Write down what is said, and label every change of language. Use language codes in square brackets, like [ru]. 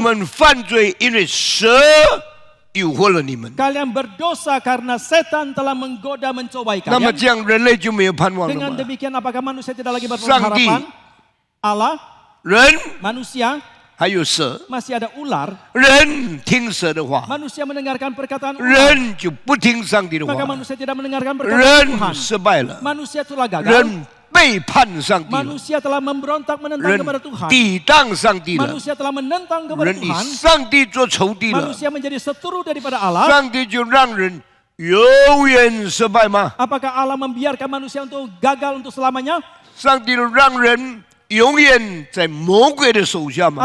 [zh] 们犯罪，因为蛇诱惑了你们。 [id] Kalian berdosa karena setan telah menggoda mencobai [zh] 那么 [id] kalian. [zh] 这样，人类就没有盼望了 [id] Dengan [zh] 吗？ [id] demikian apakah manusia tidak lagi Sangdi. berpengharapan? Allah, [zh] 人 [id] manusia, [zh] 还有蛇， [id] masih ada ular. [zh] 人听蛇的话， [id] Manusia mendengarkan perkataan ular. [zh] 人就不听上帝的 [id] Maka [zh] 话， [id] manusia tidak mendengarkan perkataan [zh] 人 [id] Tuhan. [zh] 失败了， [id] Manusia telah gagal. [zh] 人背叛上帝了， [id] Manusia telah memberontak menentang kepada Tuhan. [zh] 抵挡上帝了， [id] Manusia telah menentang kepada [zh] 人与 [id] Tuhan. [zh] 上帝做仇敌了， [id] Manusia menjadi seteru daripada Allah. [zh] 上帝就让人永远失败吗？ [id] Apakah Allah membiarkan manusia untuk gagal untuk selamanya? [zh] 上帝就让人永远在魔鬼的手下吗？